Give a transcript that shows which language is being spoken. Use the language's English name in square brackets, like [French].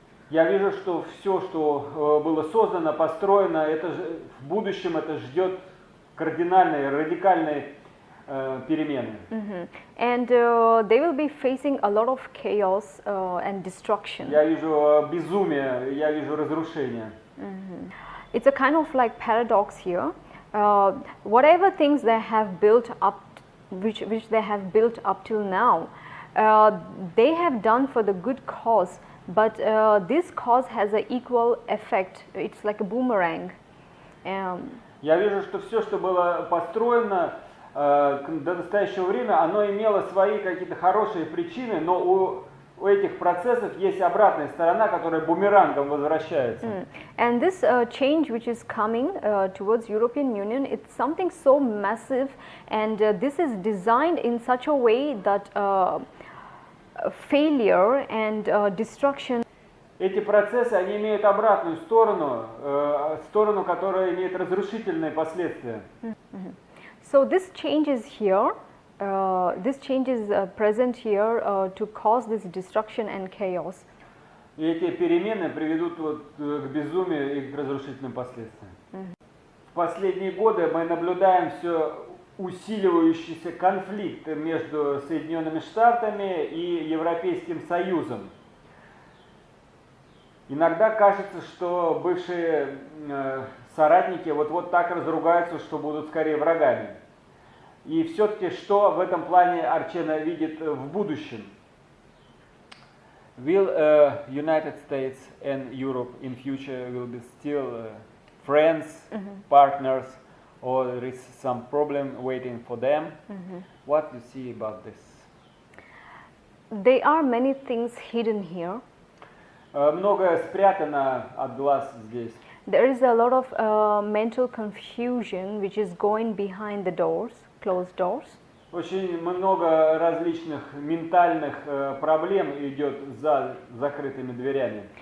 [Russian] Я вижу, что все, что было создано, построено, это в будущем это ждет кардинальные, радикальные перемены. [English] And they will be facing a lot of chaos and destruction. [Russian] Я вижу безумие, я вижу разрушение. [English] It's a kind of like paradox here. Whatever things they have built up, which they have built up till now, they have done for the good cause, but this cause has an equal effect. It's like a boomerang. [Russian] Я вижу, что все, что было построено до настоящего времени, оно имело свои какие-то хорошие причины, но у этих процессов есть обратная сторона, которая бумерангом возвращается. [English] And this change which is coming towards European Union, it's something so massive, and this is designed in such a way that failure and destruction. [Russian] Эти процессы, они имеют обратную сторону, сторону, которая имеет разрушительные последствия. [English] So this change is here. This change is present here to cause this destruction and chaos. [Russian] И эти перемены приведут к безумию и к разрушительным последствиям. В последние годы мы наблюдаем все усиливающийся конфликт между Соединенными Штатами и Европейским Союзом. Иногда кажется, что бывшие соратники вот так разругаются, что будут скорее врагами. И все-таки что в этом плане Арчена видит в будущем? [English] Will United States and Europe in future will be still friends, partners, or there is some problem waiting for them? What do you see about this? There are many things hidden here. [Russian] Многое спрятано от глаз здесь. [English] There is a lot of mental confusion which is going behind the doors, closed doors. [Russian] Очень много различных ментальных проблем идет за закрытыми дверями.